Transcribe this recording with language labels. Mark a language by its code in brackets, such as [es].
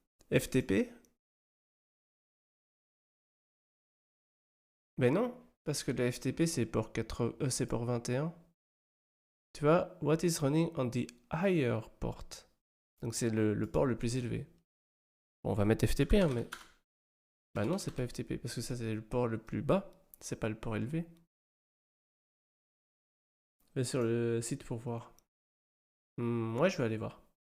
[fr] FTP? Ben non, parce que le FTP c'est port 4, c'est port 21. Tu vois, [en] what is running on the higher port? [fr] Donc c'est le port le plus élevé. Bon, on va mettre FTP, hein, mais... Bah non, c'est pas FTP, parce que ça c'est le port le plus bas, c'est pas le port élevé. Je vais sur le site pour voir. Moi, je vais aller voir.